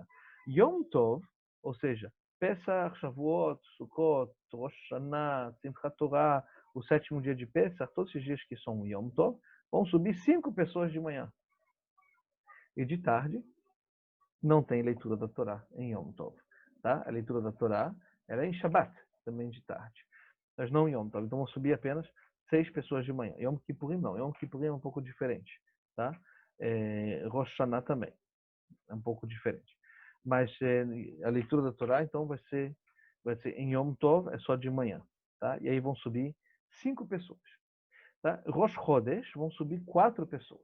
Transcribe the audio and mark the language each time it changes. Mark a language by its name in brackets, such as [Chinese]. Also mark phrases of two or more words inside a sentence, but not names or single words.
[Portuguese] Yom Tov, ou seja, Pesach, Shavuot, Sukkot, Rosh Hashanah, Simchat Torah, o 7º dia de Pesach, todos esses dias que são Yom Tov, vão subir 5 pessoas de manhã. E de tarde, não tem leitura da Torá em Yom Tov. Tá? A leitura da Torá era em Shabbat, também de tarde. Mas não em Yom Tov. Então vão subir apenas 6 pessoas de manhã. Yom Kippurim não. Yom Kippurim é um pouco diferente. Tá? Rosh Hashanah também. É um pouco diferente. Mas a leitura da Torá, então, vai ser em Yom Tov, é só de manhã. Tá? E aí vão subir 5 pessoas. Tá? Rosh Chodesh vão subir 4 pessoas.